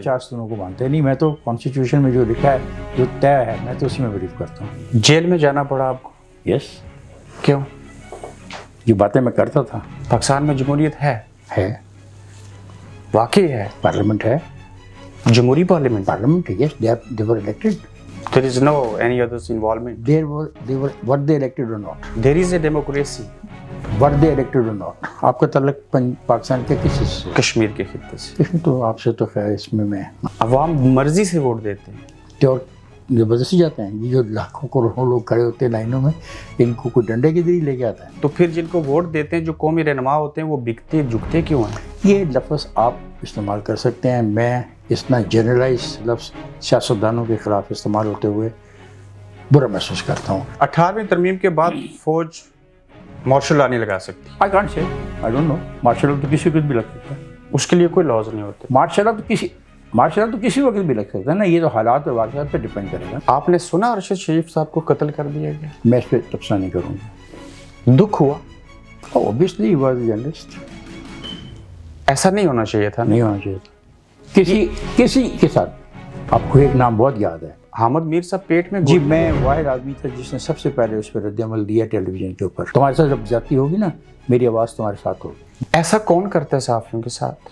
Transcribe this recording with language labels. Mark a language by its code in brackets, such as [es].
[ur] 4 ستونوں کو مانتا نہیں. میں تو کانسٹیٹیوشن میں جو لکھا ہے جو طے ہے میں تو اسی میں بلیو کرتا ہوں. جیل میں جانا پڑا آپ کو؟ یس. کیوں؟ یہ باتیں میں کرتا تھا. پاکستان میں جمہوریت ہے؟ واقعی ہے. پارلیمنٹ ہے. جمہوری parliament. [en] Yes, they were elected. There is no any others involvement. Were they elected or not? There is a democracy. Were they elected or not? [ur] آپ کا تعلق پاکستان کے کس سے؟ کشمیر کے خطے سے. اس میں تو آپ سے تو خیر اس میں عوام مرضی سے ووٹ دیتے ہیں. اور زبردستی جاتے ہیں. یہ جو لاکھوں کروڑوں لوگ کھڑے ہوتے ہیں لائنوں میں ان کو کوئی ڈنڈے کے ذریعے لے کے آتا ہے. تو پھر جن کو ووٹ دیتے ہیں جو قومی رہنما ہوتے ہیں وہ بکتے جھکتے کیوں ہیں؟ یہ لفظ آپ استعمال کر سکتے ہیں. میں اتنا جنرلائز لفظ سیاستدانوں کے خلاف استعمال ہوتے ہوئے برا محسوس کرتا ہوں. 18ویں ترمیم کے بعد فوج مارشل لا نہیں لگا سکتی. [en] I can't say. I don't know. [ur] Martial law تو کسی وقت بھی لگ سکتا ہے. اس کے لیے کوئی لاز نہیں ہوتے. مارشل لا تو کسی وقت بھی لگ سکتا ہے نا. یہ تو حالات اور واقعات پہ ڈپینڈ کرے گا. آپ نے سنا ارشد شریف صاحب کو قتل کر دیا گیا؟ میں اس پہ تبصرہ نہیں کروں گا. دکھ ہوا؟ [en] Obviously he was a journalist. [ur] ایسا نہیں ہونا چاہیے تھا. نہیں ہونا چاہیے تھا. کسی کے ساتھ. آپ کو ایک نام بہت یاد ہے. حامد میر صاحب پیٹ میں جی میں واحد آدمی تھا جس نے سب سے پہلے اس پہ رد عمل دیا ٹیلی ویژن کے اوپر. تمہارے ساتھ جب زیادتی ہوگی نا میری آواز تمہارے ساتھ ہوگی. ایسا کون کرتا ہے صحافیوں کے ساتھ؟